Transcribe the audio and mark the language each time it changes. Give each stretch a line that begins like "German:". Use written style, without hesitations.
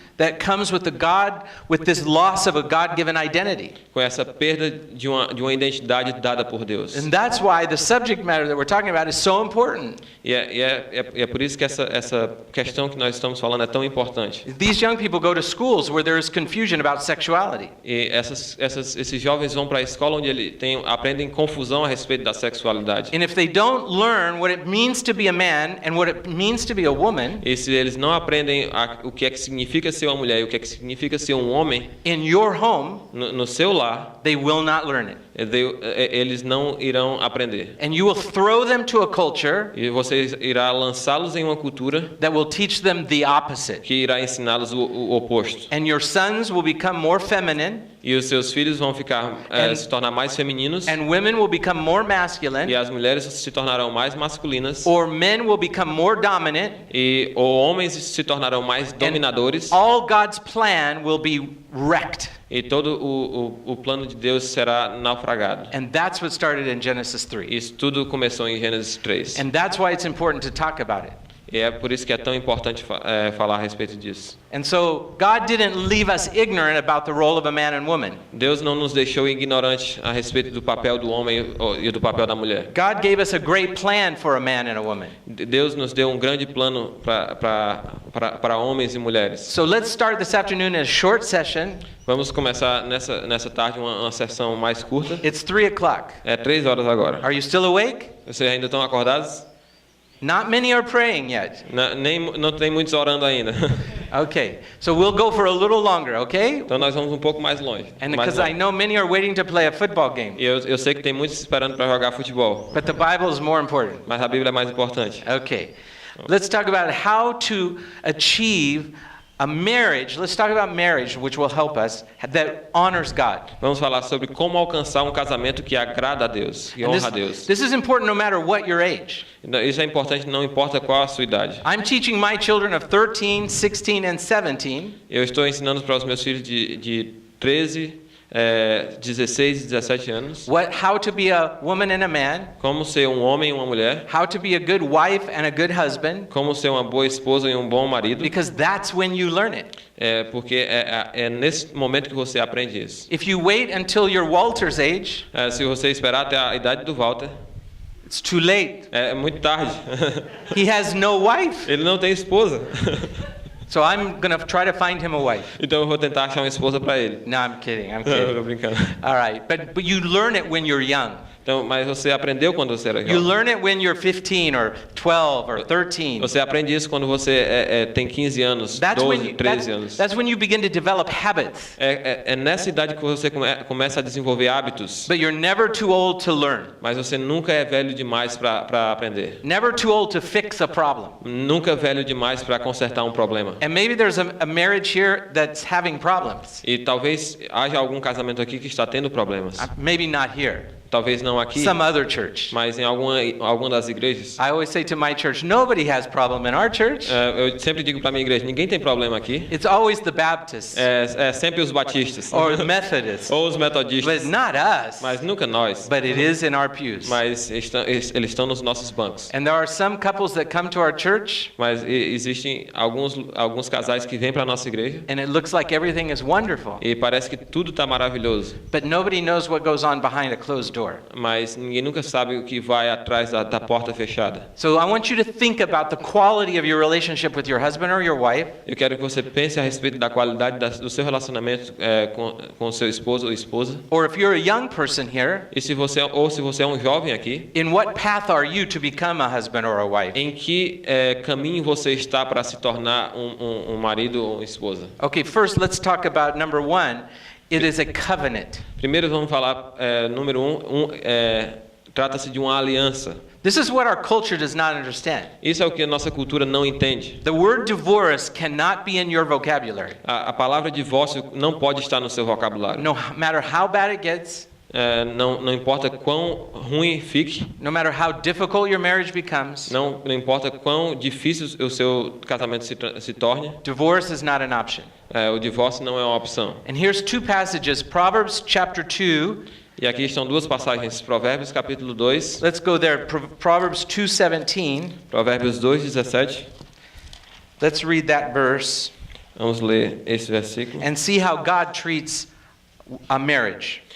English: that comes with this loss of a God-given identity.
Portuguese: com essa perda de uma identidade dada por Deus.
English: And that's why the subject matter that we're talking about is so important.
Portuguese: E é por isso que essa questão que nós estamos falando é tão importante.
English: These young people go to schools where there is confusion about sexuality.
Portuguese: E esses jovens vão para a escola onde aprendem confusão a respeito da sexualidade.
English: And if they don't learn what it means to be a man and what it means to be a woman
Portuguese: E se eles não aprendem o que é que significa ser uma mulher e o que é que significa ser um homem
English: in your home,
Portuguese: no seu lar,
English: they will not learn it.
Portuguese: eles não irão aprender.
English: And you will throw them to a culture
Portuguese: E você irá lançá-los em uma cultura
English: that will teach them the opposite.
Portuguese: que irá ensiná-los o oposto.
English: And your sons will become more feminine
Portuguese: E os seus filhos vão se tornar mais femininos,
English: and women will become more
Portuguese: e
English: masculine,
Portuguese: as mulheres se tornarão mais masculinas,
English: or men will become more dominant.
Portuguese: ou homens se tornarão mais dominadores,
English: All God's plan will be wrecked.
Portuguese: e todo o plano de Deus será naufragado.
English: And that's what started in Genesis 3.
Portuguese: Isso tudo começou em Gênesis 3.
English: And that's why it's important to talk about it.
Portuguese: E é por isso que é tão importante falar a respeito disso.
English: And so God didn't leave us ignorant about the role of a man and woman.
Portuguese: Deus não nos deixou ignorantes a respeito do papel do homem e do papel da mulher.
English: God gave us a great plan for a man and a woman.
Portuguese: Deus nos deu um grande plano para homens e mulheres.
English: So let's start this afternoon in a short session.
Portuguese: Vamos começar nessa tarde uma sessão mais curta.
English: It's 3:00.
Portuguese: É 3 horas agora.
English: Are you still awake?
Portuguese: Vocês ainda estão acordados?
English: Not many are praying yet.
Portuguese: Não tem muitos orando ainda.
English: Okay. So we'll go for a little longer, okay?
Portuguese: Então nós vamos um pouco mais longe.
English: And because I know many are waiting to play a football game.
Portuguese: E eu sei que tem muitos esperando para jogar futebol,
English: But the Bible is more important.
Portuguese: mas a Bíblia é mais importante.
English: Okay. Let's talk about how to achieve a marriage. Let's talk about marriage, which will help us, that honors God.
Portuguese: Vamos falar sobre como alcançar um casamento que agrada a Deus, que honra a Deus.
English: This is important no matter what your age.
Portuguese: Isso é importante, não importa qual a sua idade.
English: I'm teaching my children of 13, 16, and 17
Portuguese: Eu estou ensinando para os meus filhos de 13, 16 e 17 anos
English: how to be a woman and a man,
Portuguese: como ser um homem e uma mulher,
English: how to be a good wife and a good husband,
Portuguese: como ser uma boa esposa e um bom marido,
English: because that's when you learn it.
Portuguese: Porque é nesse momento que você aprende isso.
English: If you wait until you're Walter's age,
Portuguese: Se você esperar até a idade do Walter,
English: it's too late.
Portuguese: é muito tarde.
English: He has no wife.
Portuguese: Ele não tem esposa.
English: So I'm going to try to find him a wife.
Portuguese: Então eu vou tentar achar uma esposa para ele.
English: No, I'm kidding. I'm
Portuguese: Não, eu tô
English: kidding.
Portuguese: brincando.
English: All right. But you learn it when you're young.
Portuguese: Então, mas você aprendeu quando você era
English: You
Portuguese: jovem.
English: learn it when you're 15 or 12 or 13.
Portuguese: Você aprende isso quando você tem 15 anos, 12, 13 anos.
English: That's when you begin to develop habits.
Portuguese: É nessa idade que você começa a desenvolver hábitos.
English: But you're never too old to learn.
Portuguese: Mas você nunca é velho demais para aprender.
English: Never too old to fix a problem.
Portuguese: Nunca é velho demais para consertar um problema.
English: And maybe there's a marriage here that's having problems.
Portuguese: E talvez haja algum casamento aqui que está tendo problemas.
English: Maybe not here.
Portuguese: Talvez não aqui,
English: Some other church.
Portuguese: mas em alguma das igrejas.
English: I always say to my church, nobody has problem in our church.
Portuguese: Eu sempre digo para minha igreja, ninguém tem problema aqui.
English: It's always the Baptists
Portuguese: É sempre os batistas.
English: or the Methodists,
Portuguese: Ou os metodistas.
English: but not us.
Portuguese: Mas nunca nós.
English: But it is in our pews.
Portuguese: Mas eles estão nos nossos bancos.
English: And there are some couples that come to our church,
Portuguese: Mas existem alguns casais que vêm para a nossa igreja
English: and it looks like everything is wonderful,
Portuguese: e parece que tudo está maravilhoso.
English: but nobody knows what goes on behind a closed door.
Portuguese: Mas ninguém nunca sabe o que vai atrás da porta fechada.
English: So I want you to think about the quality of your relationship with your husband or your wife,
Portuguese: Eu quero que você pense a respeito da qualidade do seu relacionamento com o seu esposo ou esposa.
English: or if you're a young person here,
Portuguese: E se você é um jovem aqui,
English: in what path are you to become a husband or a wife?
Portuguese: em que caminho você está para se tornar um marido ou uma esposa?
English: Okay, first let's talk about number 1. It is a covenant.
Portuguese: Primeiro vamos falar, número 1, trata-se de uma aliança.
English: This is what our culture does not understand.
Portuguese: Isso é o que a nossa cultura não entende.
English: The word divorce cannot be in your vocabulary.
Portuguese: A palavra divórcio não pode estar no seu vocabulário.
English: No matter how bad it gets,
Portuguese: Não importa quão ruim fique,
English: no matter how difficult your marriage becomes,
Portuguese: não importa quão difícil o seu casamento se torne,
English: divorce is not an option.
Portuguese: o divórcio não é uma opção.
English: And here's 2 passages, Proverbs chapter 2.
Portuguese: E aqui estão 2 passagens, Provérbios capítulo 2,
English: Let's go there. Proverbs 2:17.
Portuguese: Provérbios 2:17.
English: Let's read that verse
Portuguese: Vamos ler esse versículo
English: and see how God treats a marriage.